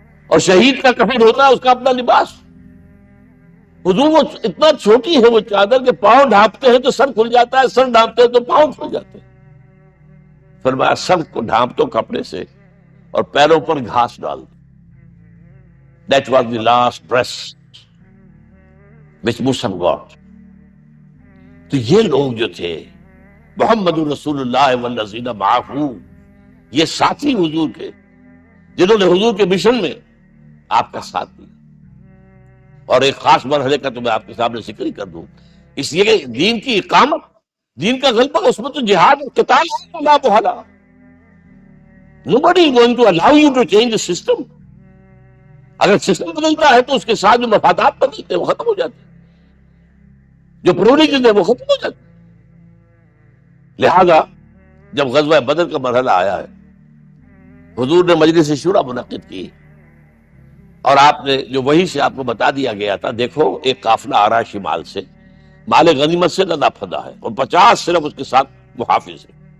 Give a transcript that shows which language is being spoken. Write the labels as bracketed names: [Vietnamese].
[Urdu] اور شہید کا کفن ہوتا ہے اس کا اپنا لباس. حضور وہ اتنا چھوٹی ہے وہ چادر کہ پاؤں ڈھانپتے ہیں تو سر کھل جاتا ہے، سر ڈھانپتے ہیں تو پاؤں کھل جاتے ہیں. فرمایا سر کو ڈھانپ دو کپڑے سے اور پیروں پر گھاس ڈال دو. [English] That was the last dress which Musab got. [Urdu] تو یہ لوگ جو تھے [Arabic] محمد رسول اللہ والذین معہ، [Urdu] یہ ساتھی حضور کے، جنہوں نے حضور کے مشن میں آپ کا ساتھ دیا. اور ایک خاص مرحلے کا تو میں آپ کے سامنے ذکر ہی کر دوں، اس لیے کہ دین کی اقامت، دین کا غلبہ، اس میں تو جہاد اور قتال ہے لا محالہ. [English] Nobody is going to allow you to change the system. [Urdu] اگر سسٹم بدلتا ہے تو اس کے ساتھ جو مفادات بدلتے ہیں وہ ختم ہو جاتے ہیں، جو پرولیجن ہے وہ ختم ہو جاتے ہیں. لہذا جب غزوہ بدر کا مرحلہ آیا ہے، حضور نے مجلس شورا منعقد کی، اور آپ نے جو وہی سے آپ کو بتا دیا گیا تھا، دیکھو ایک قافلہ آ رہا ہے شمال سے، مال غنیمت سے لدا پھدا ہے، اور 50 صرف اس کے ساتھ محافظ ہیں.